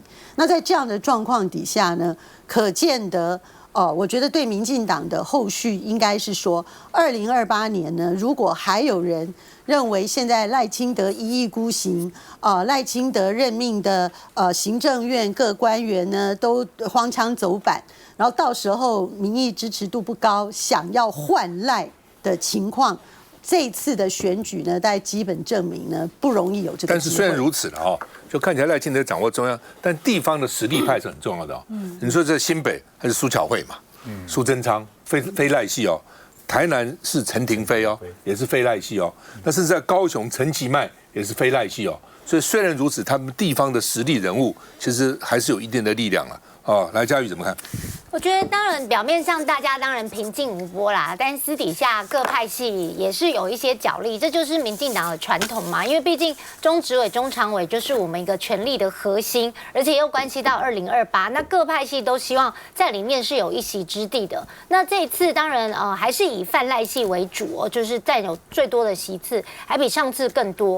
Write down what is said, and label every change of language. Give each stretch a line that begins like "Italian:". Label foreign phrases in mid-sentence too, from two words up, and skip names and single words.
Chinese: 那在這樣的狀況底下呢，可見得我覺得對民進黨的後續應該是說，2028年呢，如果還有人認為現在賴清德一意孤行賴清德任命的行政院各官員呢都荒腔走板，然後到時候民意支持度不高，想要換賴的情況，這一次的選舉呢，大概基本證明呢不容易有這個機會。但是雖然如此了就看起来賴清德掌握中央，但地方的實力派是很重要的你說這新北還是蘇巧慧嘛？蘇貞昌非賴系台南是陳亭妃也是非賴系那甚至在高雄陳其邁也是非賴系所以雖然如此，他們地方的實力人物其實還是有一定的力量了來，嘉瑜怎麼看？我覺得當然表面上大家当然平靜無波啦，但私底下各派系也是有一些角力，這就是民進黨的傳統嘛。因為畢竟中執委、中常委就是我們一個權力的核心，而且又關係到2028，那各派系都希望在裡面是有一席之地的。那這一次當然還是以泛賴系為主就是佔有最多的席次，還比上次更多。